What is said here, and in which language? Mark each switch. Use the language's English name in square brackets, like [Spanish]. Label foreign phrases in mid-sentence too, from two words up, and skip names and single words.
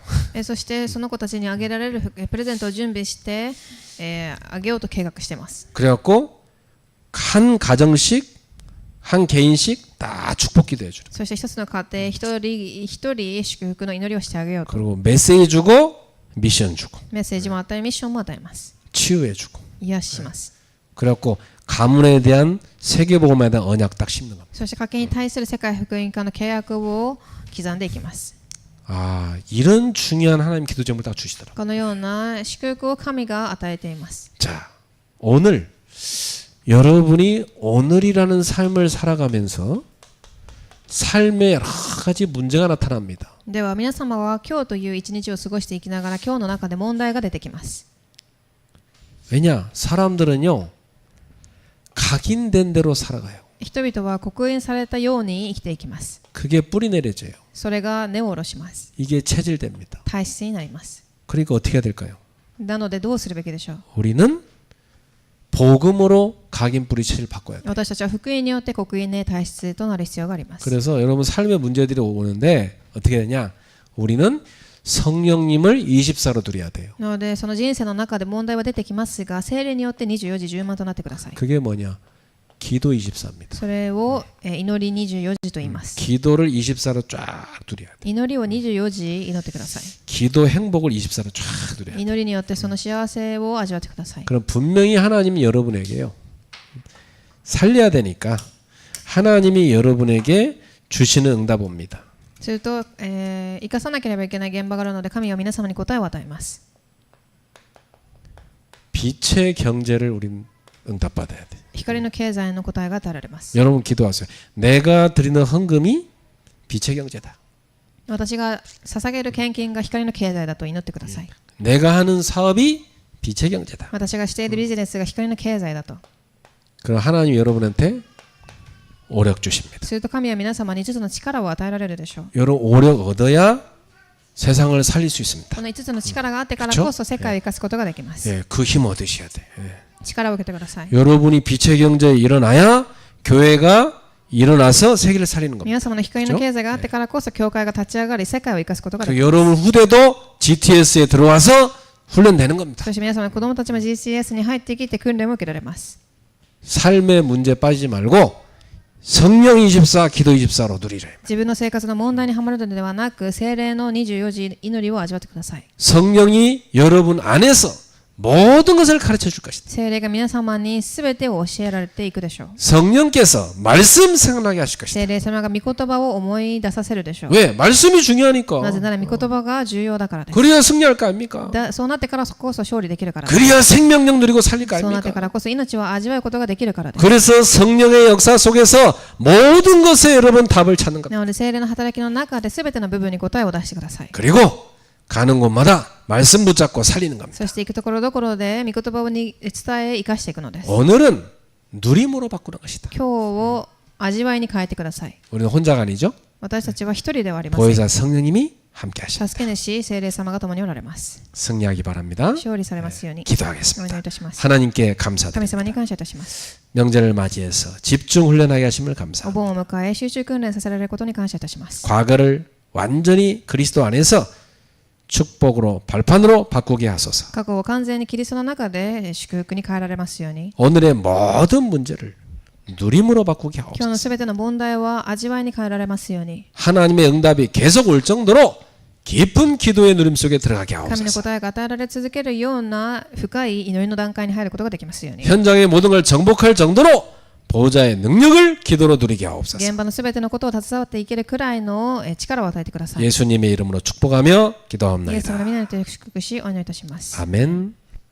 [Japanese] そしてその子たちにあげられるプレゼントを準備して、あげようと計画しています。 [Korean] 그래갖고 한 가정씩 한 개인씩 다 축복 기도해 주는. [Japanese] そして一つの家庭一人一人祝福の祈りをしてあげようと。 [Korean] 그리고 메시지 주고 미션 주고 [Japanese] メッセージも与えミッションも与えます。 [Korean] 치유해 주고. [Japanese] 癒します。 [Korean] 그래갖고 가문에 대한 세계복음에 대한 언약 딱 심는 겁니다. [Japanese] そして家計に対する世界福音化の契約を刻んでいきます。 [Korean] 아, 이런 중요한 하나님 기도 제목을 딱 주시더라고요. [Japanese] このような祝福を神が与えています。 [Korean] 자, 오늘 여러분이 오늘이라는 삶을 살아가면서 삶에 여러 가지 문제가 나타납니다. [Japanese] では皆様は今日という一日を過ごしていきながら今日の中で問題が出てきます。 [Korean] 왜냐? 사람들은요, 각인된 대로 살아가요. [Japanese] 人々は刻印されたように生きていきます。 [Korean] 그게 뿌리 내려져요. [Japanese] それが根を下ろします。 [Korean] 이게 체질됩니다. [Japanese] 体質になります。 [Korean] 그러니까 어떻게 해야 될까요? [Japanese] なのでどうするべきでしょう。 [Korean] 우리는 복음으로 각인 뿌리 체질을 바꿔야 돼요. [Japanese] 私たちは福音によって刻印で体質となる必要があります。 [Korean] 그래서 여러분 삶의 문제들이 오는데 어떻게 되냐? 우리는 성령님을 24로 드려야 돼요. [Japanese] なのでその人生の中で問題は出てきますが、聖霊によって24時10万となってください。 [Korean] 그게 뭐냐? 기도 24입니다. [Japanese] それを祈り24時と言います。 [Korean] 기도를 24로 쫙 드려야 돼. [Japanese] 祈りを24時祈ってください。 [Korean] 기도 행복을 24로 쫙 드려야 돼. [Japanese] 祈りによってその幸せを味わってください。 [Korean] 그럼 분명히 하나님이 여러분에게요. 살려야 되니까 하나님이 여러분에게 주시는 응답 옵니다. [Japanese] すると、生かさなければいけない現場があるので神は皆様に答えを与えます。 [Korean] 빛의 경제를 우린 응답받아야 돼. [Japanese] 光の経済の答えが与えられます。 [Korean] 여러분 기도하세요. 내가 드리는 헌금이 빛의 경제다. [Japanese] 私が捧げる献金が光の経済だと祈ってください。 [Korean] 내가 하는 사업이 빛의 경제다. [Japanese] 私がしているビジネスが光の経済だと。 [Korean] 그럼 하나님이 여러분한테 오력 주십니다. [Japanese] すると神は皆様に5つの力を与えられるでしょう。 [Korean] 여러분 오력 얻어야 세상을 살릴 수 있습니다. [Japanese] この5つの力があってからこそ世界を生かすことができます。 [Korean] 예, 그 힘 얻으셔야 돼. 예. [Japanese] 力を受けてください。 [Korean] 여러분이 빛의 경제에 일어나야 교회가 일어나서 세계를 살리는 겁니다. [Japanese] 皆様の光の経済があってからこそ教会が立ち上がり世界を生かすことができます。 [Korean] 여러분 후대도 GTS에 들어와서 훈련되는 겁니다. [Japanese] そして皆様の子供たちも GCS に入ってきて訓練を受けられます。 [Korean] 삶의 문제 빠지지 말고 성령 24, 기도 24로 누리라. [Japanese] 自分の生活の問題にはまるのではなく聖霊の24時祈りを味わってください。 [Korean] 성령이 여러분 안에서 모든 것을 가르쳐 줄 것이다. [Japanese] 聖霊が皆様に全てを教えられていくでしょう。 [Korean] 성령께서 말씀 생각나게 하실 것이다. [Japanese] 聖霊様が御言葉を思い出させるでしょう。 [Korean] 왜? 말씀이 중요하니까. [Japanese] なぜなら御言葉が重要だからです。 [Korean] 그래야 승리할 거 아닙니까? [Japanese] そうなってからこそ勝利できるからです。 [Korean] 그래야 생명력 누리고 살릴 거 [Japanese] そうなってか [Korean] 아닙니까? [Japanese] らこそ命を味わうことができるからです。 [Korean] 그래서 성령의 역사 속에서 모든 것에 여러분 답을 찾는 겁니다. [Japanese] なので聖霊の働きの中で全ての部分に答えを出してください。 [Korean] 그리고 가는 곳마다 말씀 붙잡고 살리는 겁니다. [Japanese] そして行くところどころで御言葉を伝え生かしていくのです。 [Korean] 오늘은 누림으로 바꾸는 것이다. [Japanese] 今日を味わいに変えてください。 [Korean] 우리는 혼자가 아니죠. [Japanese] 私たちは一人ではありません。 [Korean] 보혜사 성령님이 함께 하십니다. [Japanese] 助け主聖霊様が共におられます。 [Korean] 승리하기 바랍니다. [Japanese] 勝利されますように。お祈り [Korean] 기도하겠습니다. [Japanese] いたします。 [Korean] 하나님께 감사드립니다. [Japanese] 神様に感謝いたします。 [Korean] 명절을 맞이해서 집중 훈련하게 하심을 [Japanese] お [Korean] 감사합니다. [Japanese] 盆を迎え集中訓練させられることに感謝いたします。 [Korean] 과거를 완전히 그리스도 안에서 축복으로 발판으로 바꾸게 하소서. [Japanese] 過去を完全にキリストの中で祝福に変えられますように。 [Korean] 오늘의 모든 문제를 누림으로 바꾸게 [Japanese] 今日の [Korean] 하옵소서. [Japanese] すべての問題は味わいに変えられますように。 [Korean] 하나님의 응답이 계속 올 정도로 깊은 기도의 누림 속에 들어가게 [Japanese] 神の [Korean] 하옵소서. [Japanese] 答えが与えられ続けるような深い祈りの段階に入ることができますように。 [Korean] 현장의 모든 걸 정복할 정도로 보호자의 능력을 기도로 누리게 하옵소서. [Japanese] 現場のすべてのことを携わっていけるくらいの力を与えてください。イエ [Korean] 예수님의 이름으로 축복하며 [Japanese] ス様の [Korean] 기도합니다. [Japanese] 皆によって祝福しお祈りいたします。 [Korean] 아멘.